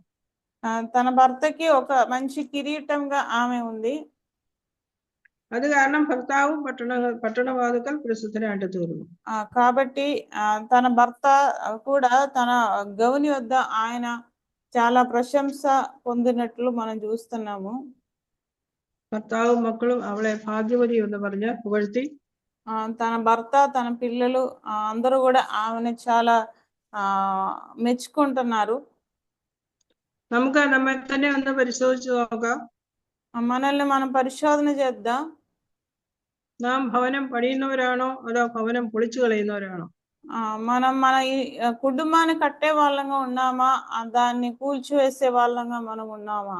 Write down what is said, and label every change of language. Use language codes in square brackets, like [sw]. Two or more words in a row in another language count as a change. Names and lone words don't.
[te] తన భర్తకి ఒక మంచి కిరీటంగా ఆమె ఉంది. [ml] അത് കാരണം ഭർത്താവും പട്ടണവാതുക്കൽ പ്രസിദ്ധനായിട്ട് തീർന്നു. [te] కాబట్టి తన భర్త కూడా తన గౌని వద్ద ఆయన చాలా ప్రశంస పొందినట్లు మనం చూస్తున్నాము. [ml] ഭർത്താവും മക്കളും അവളെ ഭാഗ്യവതി എന്ന് പറഞ്ഞ് പുകഴ്ത്തി. [te] తన భర్త తన పిల్లలు అందరూ కూడా ఆమెను చాలా మెచ్చుకుంటున్నారు. [ml] നമുക്ക് നമ്മെ തന്നെ ഒന്ന് പരിശോധിച്ചു നോക്കാം. [te] మనల్ని మనం పరిశోధన చేద్దాం. [ml] നാം ഭവനം പണിയുന്നവരാണോ അതോ ഭവനം പൊളിച്ചു കളയുന്നവരാണോ? [te] మనం మన కుటుంబాన్ని కట్టే వాళ్ళంగా ఉన్నామా, దాన్ని కూల్చివేసే వాళ్ళంగా మనం ఉన్నామా?